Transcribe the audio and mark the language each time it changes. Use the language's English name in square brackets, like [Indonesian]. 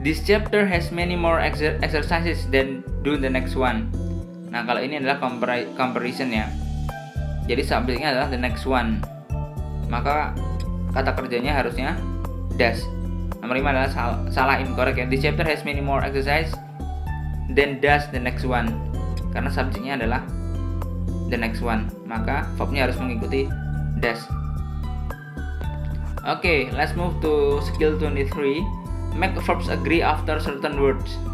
[English] This chapter has many more exercises than do the next one. [Indonesian] Nah, kalau ini adalah comparison ya. Jadi subjeknya adalah the next one. Maka kata kerjanya harusnya does. Nomor 5 adalah salah, incorrect ya. [English] This chapter has many more exercises than does the next one. [Indonesian] Karena subjeknya adalah the next one, maka verbnya harus mengikuti does. [English] Oke, let's move to skill 23. Make verbs agree after certain words.